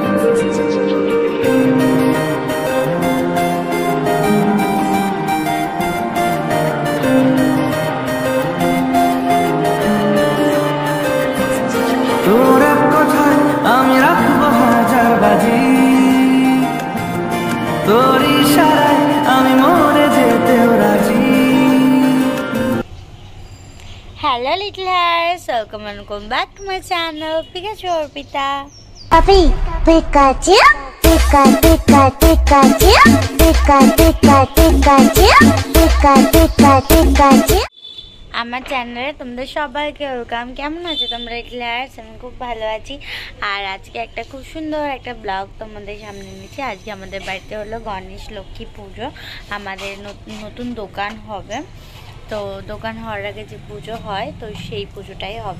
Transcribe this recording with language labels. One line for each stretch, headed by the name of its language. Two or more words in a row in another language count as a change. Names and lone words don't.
Bangla: তোর এক কথায় আমি রাখবো হাজার বাজি তোর ইশারায় আমি মরে যেতেও রাজি।
English: Hello little hearts, welcome back to my channel Pikachu Orpita. Papi, Pikachu, Pika, Pika, Pikachu, Pika, Pika, Pikachu, Pika, Pika, Pikachu.
Bangla: আমার চ্যানেলে তোমাদের সবাইকে ওয়েলকাম। কেমন আছো তোমরা
English: little hearts?
Bangla: আমি খুব ভালো আছি। আর আজকে একটা খুব সুন্দর একটা ব্লগ তোমাদের সামনে এনেছি। আজকে আমাদের বাড়িতে হলো গণেশ লক্ষ্মী পুজো। আমাদের নতুন দোকান হবে, তো দোকান হওয়ার আগে যে পুজো হয় তো সেই পুজোটাই হবে।